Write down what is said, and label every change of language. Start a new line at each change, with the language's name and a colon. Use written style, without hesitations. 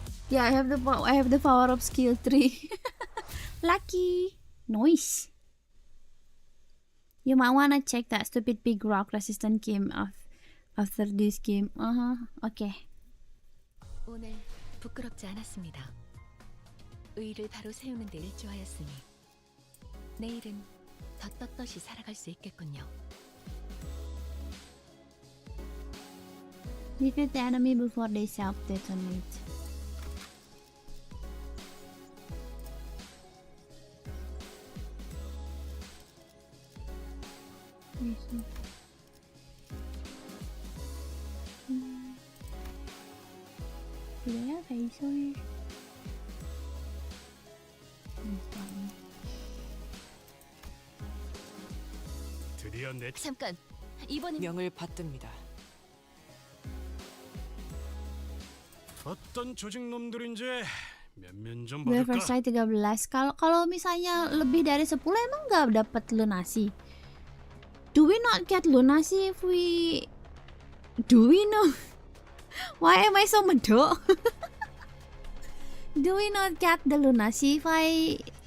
English: Yeah, I have the power of skill 3. Lucky. Nice. You might wanna check that stupid big rock resistant game after this game. Okay.
Korean: 오늘 부끄럽지 않았습니다. 의를 바로 세우는 데 일조하였으니 내일은 더 떳떳이 살아갈 수 있겠군요.
English: Defeat the enemy before they self-detonate.
Korean: 그래야 배송을. 드디어 내 잠깐. 이번엔 명을 받듭니다. 어떤 조직 놈들인지 면면 좀
English: River
Korean: 봐줄까?
English: Side 13.
Indonesian: Kalau misalnya lebih dari 10 emang nggak dapat lunasi?
English: Do we not get lunasi if we... Do we know? Why am I so medok? Do we not get the lunasi if I...